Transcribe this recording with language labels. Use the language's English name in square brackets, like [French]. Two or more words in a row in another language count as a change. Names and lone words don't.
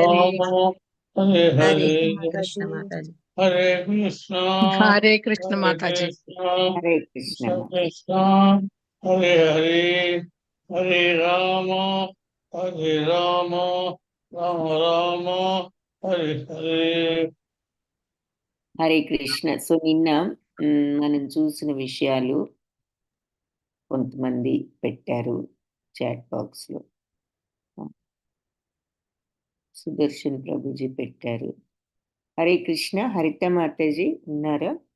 [Hindi] हरे कृष्ण माता जी। हरे कृष्णा हरे कृष्ण माता जी। हरे कृष्ण [Sanskrit] कृष्ण हरे हरे हरे राम राम राम हरे हरे [Telugu] హరే కృష్ణ. సో నిన్న మనం చూసిన విషయాలు కొంతమంది పెట్టారు [English] chat box [Telugu] లో. సుదర్శన్ ప్రభుజీ పెట్టారు. హరే కృష్ణ. హరిత మాతాజీ ఉన్నారా?